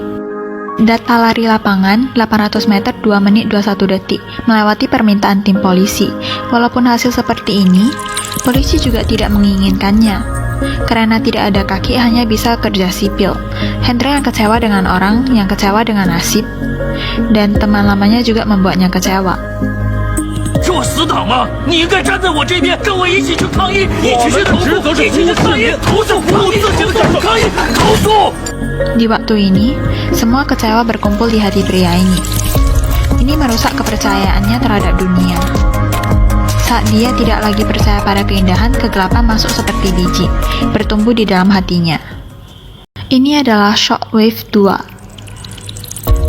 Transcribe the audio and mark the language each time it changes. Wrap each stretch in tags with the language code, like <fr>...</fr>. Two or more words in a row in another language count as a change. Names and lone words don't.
<id>Data lari lapangan 800 meter 2 menit 21 detik, melewati permintaan tim polisi. Walaupun hasil seperti ini, polisi juga tidak menginginkannya. Karena tidak ada kaki, hanya bisa kerja sipil. Hendra yang kecewa dengan orang, yang kecewa dengan nasib, dan teman lamanya juga membuatnya kecewa.</id> <zh>是我死党吗？你应该站在我这边，跟我一起去抗议，一起去投诉，一起去抗议，投诉服务自己的政府，抗议，投诉。</zh> <id>Di waktu ini, semua kecewa berkumpul di hati pria ini. Ini merusak kepercayaannya terhadap dunia. Saat dia tidak lagi percaya pada keindahan, kegelapan masuk seperti biji, bertumbuh di dalam hatinya. Ini adalah Shockwave 2.</id>